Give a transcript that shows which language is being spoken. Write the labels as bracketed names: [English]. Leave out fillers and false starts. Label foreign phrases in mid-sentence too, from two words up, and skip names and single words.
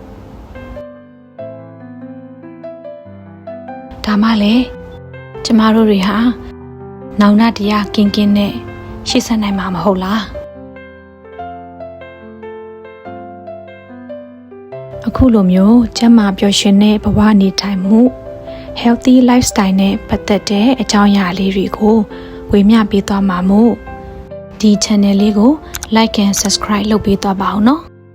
[Burmese] ဒါမှလည်းကျမတို့တွေဟာနောင်နာတရားကင်းကင်းနဲ့ရှေ့ဆက်နိုင်မှာမဟုတ်လားအခုလိုမျိုးကျန်းမာပျော်ရွှင်တဲ့ဘဝနေထိုင်မှု [English] healthy lifestyle [Burmese] နဲ့ပတ်သက်တဲ့အကြောင်းအရာလေးတွေကိုဝေမျှပေးသွားမှာမို့ဒီ channel လေးကို [English] like and subscribe [Burmese] လုပ်ပေးသွားပါအောင်နော်